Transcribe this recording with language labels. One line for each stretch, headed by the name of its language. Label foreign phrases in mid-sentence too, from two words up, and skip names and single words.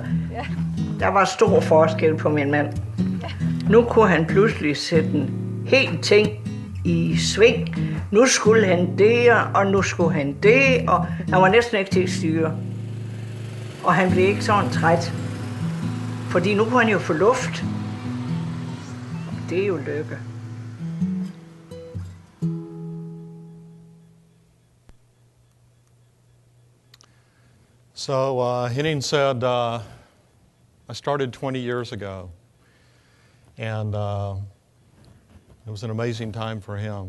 Danish: Der var stor forskel på min mand. Nu kunne han pludselig sætte en hel ting i sving. Nu skulle han det, og nu skulle han det, og han var næsten ikke til at styre. Og han blev ikke sådan træt. Fordi nu kunne han jo få luft. Det er jo lykke.
English: So Henning said, I started 20 years ago, and it was an amazing time for him.